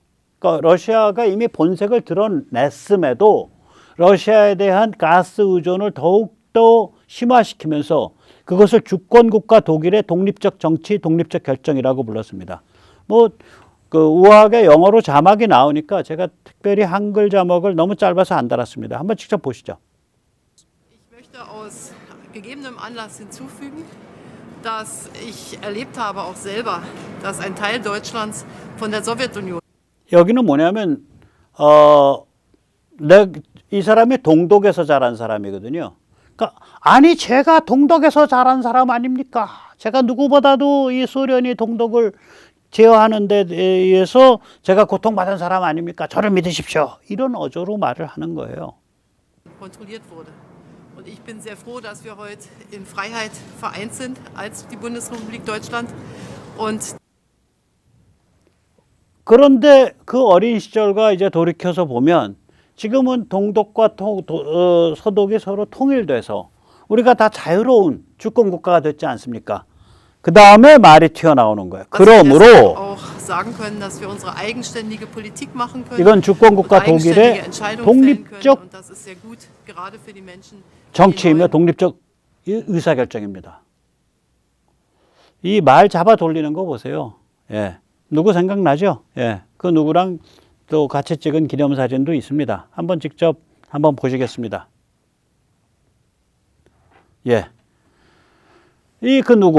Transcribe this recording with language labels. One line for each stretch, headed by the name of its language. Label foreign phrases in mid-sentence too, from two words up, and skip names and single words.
Korean: 그러니까 러시아가 이미 본색을 드러냈음에도 러시아에 대한 가스 의존을 더욱더 심화시키면서 그것을 주권국가 독일의 독립적 정치, 독립적 결정이라고 불렀습니다. 뭐 그 우아하게 영어로 자막이 나오니까 제가 특별히 한글 자막을 너무 짧아서 안 달았습니다. 한번 직접 보시죠.
German: Ich möchte aus gegebenem Anlass hinzufügen, dass ich erlebt habe auch selber, dass ein Teil Deutschlands von der Sowjetunion
Korean: 여기는 뭐냐면 이 사람이 동독에서 자란 사람이거든요. 그러니까 아니 제가 동독에서 자란 사람 아닙니까? 제가 누구보다도 이 소련이 동독을 제어하는 데 의해서 제가 고통받은 사람 아닙니까? 저를 믿으십시오. 이런 어조로 말을 하는 거예요.
German: kontrolliert wurde. Und ich bin sehr froh, dass wir heute in Freiheit vereint sind als die Bundesrepublik Deutschland. Und
Korean: 그런데 그 어린 시절과 이제 돌이켜서 보면 지금은 동독과 서독이 서로 통일돼서 우리가 다 자유로운 주권 국가가 됐지 않습니까? 그 다음에 말이 튀어나오는 거예요.
German: dass wir deshalb
Korean: 그러므로
German: auch sagen können, dass wir unsere eigenständige Politik machen können.
Korean: 이건 주권 국가
German: und eigenständige
Korean: 독일의
German: Entscheidungen fällen können.
Korean: 독립적
German: Und das ist sehr gut, gerade für die Menschen, die
Korean: 정치이며
German: neuen
Korean: 독립적 의사결정입니다. 이 말 잡아 돌리는 거 보세요. 예. 누구 생각나죠? 예. 그 누구랑 또 같이 찍은 기념사진도 있습니다. 한번 직접 한번 보시겠습니다. 예. 이 그 누구?